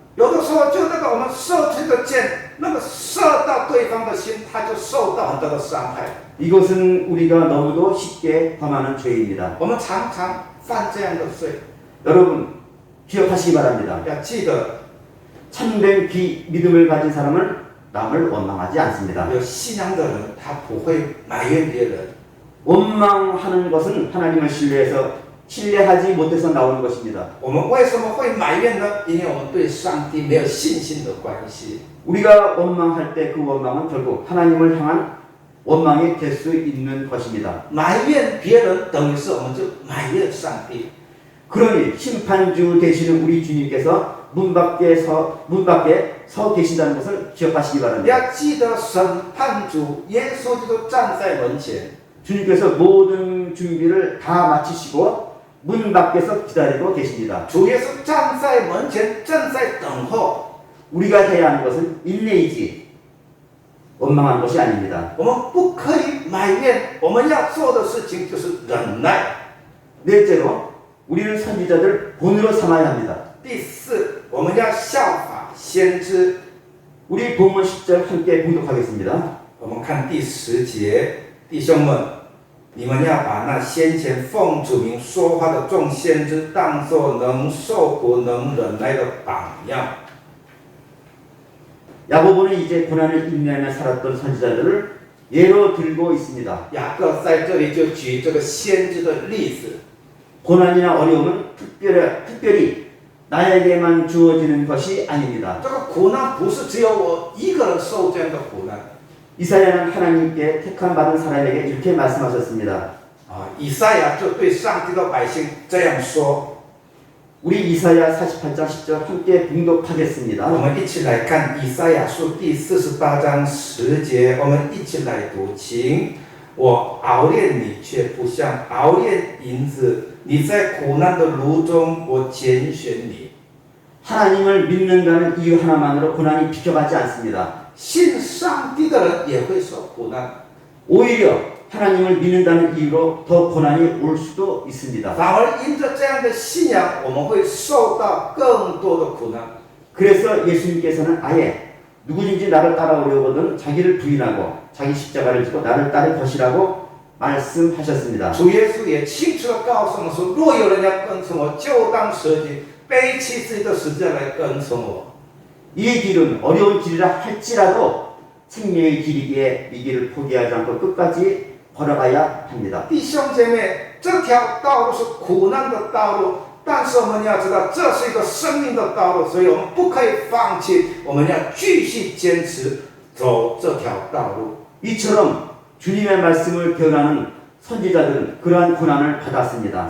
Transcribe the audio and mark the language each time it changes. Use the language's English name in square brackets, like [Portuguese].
[Chinese] 有的时候就那个我们射出的箭，那个射到对方的心，他就受到很多的伤害。 [Korean] 이것은 우리가 너무도 쉽게 범하는 죄입니다. [Chinese] 我们常常犯这样的罪， [Korean] 여러분 기억하시기 바랍니다. [Chinese] 要记得 [Korean] 참된 믿음을 가진 사람은 남을 원망하지 않습니다. [Chinese] 有信仰的人，他不会埋怨别人。 [Korean] 원망하는 것은 하나님을 신뢰하지 못해서 나오는 것입니다. [Chinese] 我们为什么会埋怨呢？因为我们对上帝没有信心的关系。 [Korean] 우리가 원망할 때 그 원망은 결국 하나님을 향한 원망이 될 수 있는 것입니다. [Chinese] 埋怨别人等于是我们就埋怨上帝。 [Korean] 그러니 심판주 되시는 우리 주님께서 문 밖에 서 계신다는 것을 기억하시기 [Chinese] 你 [Korean] 바랍니다. [Chinese] 要记得审判主耶稣基督站在门前， [Korean] 주님께서 모든 준비를 다 마치시고 문 밖에서 기다리고 계십니다. [Chinese] 主耶稣站在门前，正在等候。 [Korean] 우리가 해야 하는 것은 인내이지 원망하는 것이 아닙니다. [Chinese] 我们不可以埋怨，我们要做的事情就是忍耐。 [Korean] 넷째로 우리는 선지자들 본으로 삼아야 합니다. [Chinese] 第四，我们要效法先知。 [Korean] 우리 본문 10절 함께 공독하겠습니다. [Chinese] 我们看第10节，弟兄们，你们要把那先前奉主名说话的众先知当作能受苦、能忍耐的榜样。 [Korean] 야고보는 이제 고난을 인내하며 살았던 선지자들을 예로 들고 있습니다. [Chinese] 雅各在这里就举这个先知的例子。 [Korean] 고난이나 어려움은 특별히 나에게만 주어지는 것이 아닙니다. [Chinese] 这个苦难不是只有我一个人受这样的苦难。 [Korean] 이사야는 하나님께 택함 받은 사람에게 이렇게 말씀하셨습니다. [Chinese] 以赛亚就对上帝的百姓这样说。 [Korean] 우리 이사야 48장 10절 함께 봉독하겠습니다. [Chinese] 我们一起来看以赛亚书第48章10节，我们一起来读经。我熬炼你，却不像熬炼银子；你在苦难的炉中，我拣选你。 [Korean] 하나님을 믿는다는 이유 하나만으로 고난이 비켜가지 않습니다. [Chinese] 信上帝的人也会受苦难， [Korean] 오히려 하나님을 믿는다는 이유로 더 고난이 올 수도 있습니다. [Chinese] 反而因着这样的信仰，我们会受到更多的苦难。 [Korean] 그래서 예수님께서는 아예 누구든지 나를 따라오려거든 자기를 부인하고 자기 십자가를 지고 나를 따를 것이라고 말씀하셨습니다. [Chinese] 主耶稣也清楚地告诉我们说：若有人要跟从我，就当舍己，背起自己的十字架来跟从我。 [Korean] 이 길은 어려운 길이라 할지라도 생명의 길이기에 이 길을 포기하지 않고 끝까지 걸어가야 합니다. [Chinese] 弟兄姐妹，这条道路是苦难的道路，但是我们要知道，这是一个生命的道路，所以我们不可以放弃，我们要继续坚持走这条道路。 [Korean] 이처럼 주님의 말씀을 변하는 선지자들은 그러한 고난을 받았습니다.